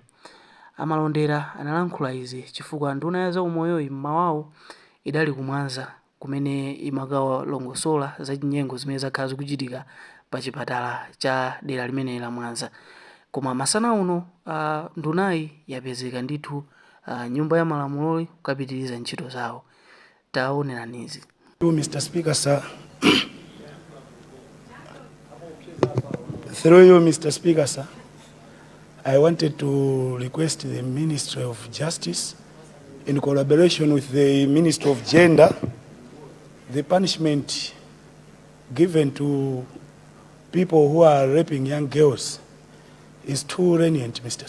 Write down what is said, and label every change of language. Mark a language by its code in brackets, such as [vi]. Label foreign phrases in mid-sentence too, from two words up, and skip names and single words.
[ny] Amalondera analankhula izi chifukwa nduna ya zaumoyoyi mmawawo idali kumwanza kumene imakawalongosola za nyengo zimene zakhala zikuchitika pa chipatala cha dera limene la Mwanza. Koma masana uno ndunayi yapezeka ndithu nyumba ya malamulo kukapitiriza ntchito zawo. Taoneranizi. [en] Mr. Speaker, sir. Through you, Mr. Speaker, sir, I wanted to request the Ministry of Justice, in collaboration with the Ministry of Gender, the punishment given to people who are raping young girls is too lenient, Mr.